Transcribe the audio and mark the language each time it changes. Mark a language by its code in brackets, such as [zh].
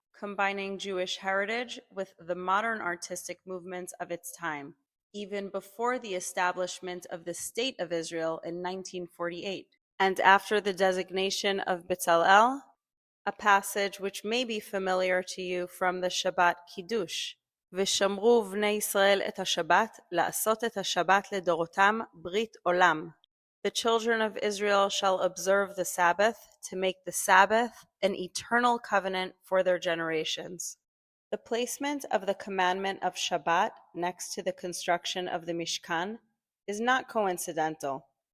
[en] combining Jewish heritage with the modern artistic movements of its time, even before the establishment of the State of Israel in 1948, and after the designation of Bezalel, a passage which may be familiar to you from the Shabbat Kiddush. [he] ושמרו בני ישראל את השבת, לעשות את השבת לדורותם ברית עולם. [en] The children of Israel shall observe the Sabbath to make the Sabbath an eternal covenant for their generations. The placement of the commandment of Shabbat next to the construction of the Mishkan is not coincidental.